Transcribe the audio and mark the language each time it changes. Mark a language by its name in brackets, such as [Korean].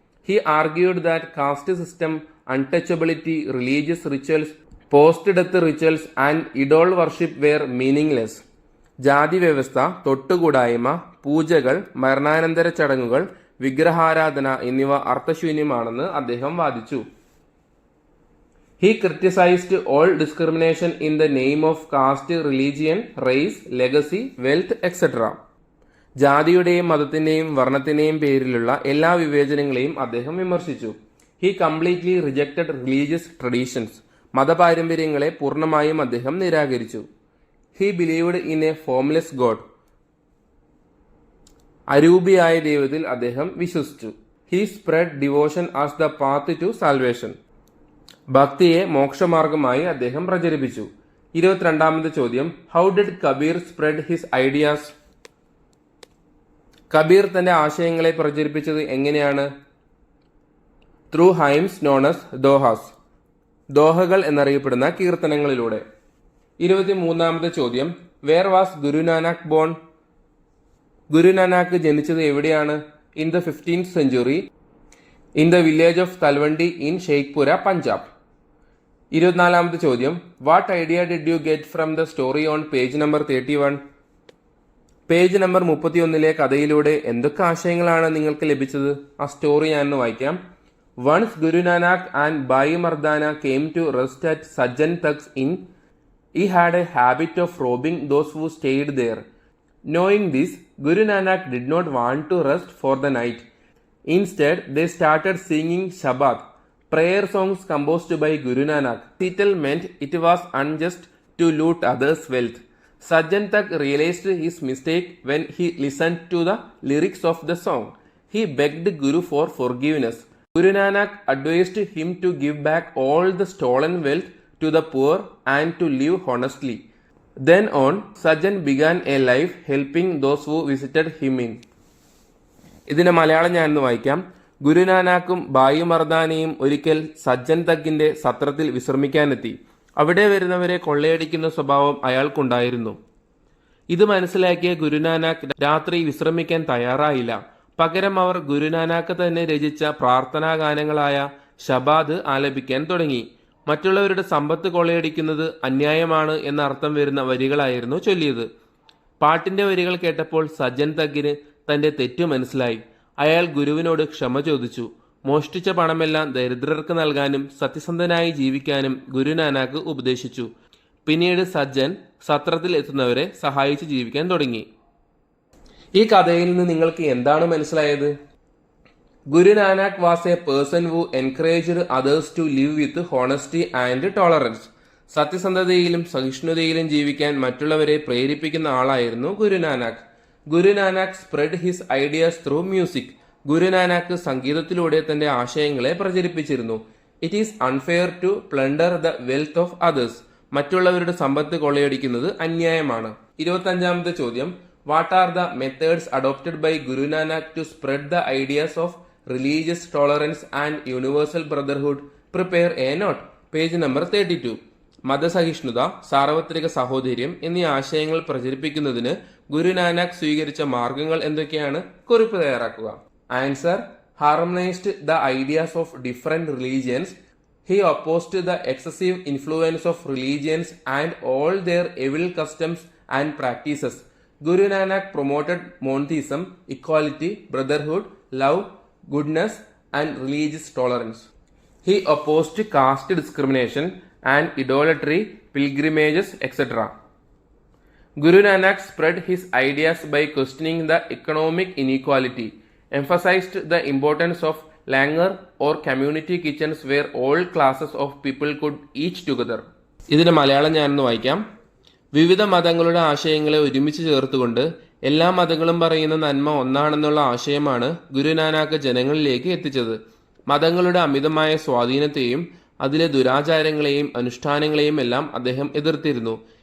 [English] He argued that caste system, untouchability, religious rituals, post death rituals and idol worship were meaningless. [Malayalam] ജാതി വ്യവസ്ഥ, തൊട്ടുകൂടായ്മ, പൂജകൾ, മരണാനന്തര ചടങ്ങുകൾ, വിഗ്രഹാരാധന എന്നിവ അർത്ഥശൂന്യമാണെന്ന് അദ്ദേഹം വാദിച്ചു. [English] He criticized all discrimination in the name of caste, religion, race, legacy, wealth, etc. [Malayalam] ജാതിയുടെയും മതത്തിന്റെയും വർണ്ണത്തിന്റെയും പേരിലുള്ള എല്ലാ വിവേചനങ്ങളെയും അദ്ദേഹം വിമർശിച്ചു. [English] He completely rejected religious traditions. [Malayalam] മതപാരമ്പര്യങ്ങളെ പൂർണ്ണമായും അദ്ദേഹം നിരാകരിച്ചു. [English] He believed in a formless God. [Malayalam] അരൂപിയായ ദൈവത്തിൽ അദ്ദേഹം വിശ്വസിച്ചു. [English] He spread devotion as the path to salvation. [Malayalam] ഭക്തിയെ മോക്ഷമാർഗമായി അദ്ദേഹം പ്രചരിപ്പിച്ചു. 22ാമത്തെ ചോദ്യം, [English] How did Kabir spread his ideas? [Malayalam] Kabir തന്റെ ആശയങ്ങളെ പ്രചരിപ്പിച്ചത് എങ്ങനെയാണ്? [English] through hymns known as dohas, [Malayalam] ദോഹകൾ എന്നറിയപ്പെടുന്ന കീർത്തനങ്ങളിലൂടെ. 23ാമത്തെ ചോദ്യം, [English] Where was Guru Nanak bone? [Malayalam] Guru Nanak ജനിച്ചത് എവിടെയാണ്? [English] In the 15th century in the village of Talwandi in ഷെയ്ഖ്പുര, Punjab. [Malayalam] 24ാമത്തെ ചോദ്യം, [English] What idea did you get from the story on page number 31? [Malayalam] Page number 31ലെ കഥയിലൂടെ എന്തൊക്കെ ആശയങ്ങളാണ് നിങ്ങൾക്ക് ലഭിച്ചത്? ആ സ്റ്റോറി ഞാനൊന്ന് വായിക്കാം. [English] Once Guru Nanak and Bai മർദാന came to rest at Sajjan thugs in. He had a habit of robbing those who stayed there. Knowing this, Guru Nanak did not want to rest for the night. Instead, they started singing Shabad, prayer songs composed by Guru Nanak. Settlement it was unjust to loot others' wealth. Sajjan Tak realized his mistake when he listened to the lyrics of the song. He begged Guru for forgiveness. Guru Nanak advised him to give back all the stolen wealth to the poor and to live honestly. Then on, Sajjan began a life helping those who visited him in. [Malayalam] ഇതിന്റെ മലയാളം ഞാനൊന്ന് വായിക്കാം. ഗുരുനാനാക്കും ബായി മർദാനയും ഒരിക്കൽ സജ്ജൻ തക്കിന്റെ സത്രത്തിൽ വിശ്രമിക്കാനെത്തി. അവിടെ വരുന്നവരെ കൊള്ളയടിക്കുന്ന സ്വഭാവം അയാൾക്കുണ്ടായിരുന്നു. ഇത് മനസ്സിലാക്കിയ ഗുരുനാനാക്ക് രാത്രി വിശ്രമിക്കാൻ തയ്യാറായില്ല. പകരം അവർ ഗുരുനാനാക്ക് തന്നെ രചിച്ച പ്രാർത്ഥനാ ഗാനങ്ങളായ ഷബാദ് ആലപിക്കാൻ തുടങ്ങി. മറ്റുള്ളവരുടെ സമ്പത്ത് കൊള്ളയടിക്കുന്നത് അന്യായമാണ് എന്ന അർത്ഥം വരുന്ന വരികളായിരുന്നു ചൊല്ലിയത്. പാട്ടിന്റെ വരികൾ കേട്ടപ്പോൾ സജ്ജൻ തക്കിന് തന്റെ തെറ്റു മനസ്സിലായി. അയാൾ ഗുരുവിനോട് ക്ഷമ ചോദിച്ചു. മോഷ്ടിച്ച പണമെല്ലാം ദരിദ്രർക്ക് നൽകാനും സത്യസന്ധനായി ജീവിക്കാനും ഗുരുനാനാക്ക് ഉപദേശിച്ചു. പിന്നീട് സജ്ജൻ സത്രത്തിൽ എത്തുന്നവരെ സഹായിച്ച് ജീവിക്കാൻ തുടങ്ങി. ഈ കഥയിൽ നിന്ന് നിങ്ങൾക്ക് എന്താണ് മനസ്സിലായത്? [English] Guru Nanak was a person who encouraged others to live with honesty and tolerance. [Malayalam] സത്യസന്ധതയിലും സഹിഷ്ണുതയിലും ജീവിക്കാൻ മറ്റുള്ളവരെ പ്രേരിപ്പിക്കുന്ന ആളായിരുന്നു Guru Nanak. [English] Guru Nanak spread his ideas through music. [Malayalam] Guru Nanak സംഗീതത്തിലൂടെ തന്റെ ആശയങ്ങളെ പ്രചരിപ്പിച്ചിരുന്നു. [English] It is unfair to plunder the wealth of others. [Malayalam] മറ്റുള്ളവരുടെ സമ്പത്ത് കൊള്ളയടിക്കുന്നത് അന്യായമാണ്. 25ാമത്തെ ചോദ്യം, [English] What are the methods adopted by Guru Nanak to spread the ideas of religious tolerance and universal brotherhood? Prepare a note. Page number 32. [Malayalam] മതസഹിഷ്ണുത, സാർവത്രിക സഹോദര്യം എന്നീ ആശയങ്ങൾ പ്രചരിപ്പിക്കുന്നതിന് ഗുരുനാനാക്ക് സ്വീകരിച്ച മാർഗങ്ങൾ എന്തൊക്കെയാണ്? കുറിപ്പ് തയ്യാറാക്കുക. [English] Answer, harmonised the ideas of different religions. He opposed the excessive influence of religions and all there എവിൽ customs and practices. Guru Nanak promoted മോൺതീസം, equality, brotherhood, love, goodness and religious tolerance. He opposed caste discrimination and idolatry, pilgrimages, etc. Guru Nanak spread his ideas by questioning the economic inequality, emphasized the importance of langar or community kitchens where all classes of people could eat together. [Malayalam] ഇതിന്റെ മലയാളം ഞാനൊന്ന് വായിക്കാം. വിവിധ മതങ്ങളുടെ ആശയങ്ങളെ ഒരുമിച്ച് ചേർത്തുകൊണ്ട് എല്ലാ മതങ്ങളും പറയുന്ന നന്മ ഒന്നാണെന്നുള്ള ആശയമാണ് ഗുരുനാനാക്ക് ജനങ്ങളിലേക്ക് എത്തിച്ചത്. മതങ്ങളുടെ അമിതമായ സ്വാധീനത്തെയും അതിലെ ദുരാചാരങ്ങളെയും അനുഷ്ഠാനങ്ങളെയും എല്ലാം അദ്ദേഹം എതിർത്തിരുന്നു.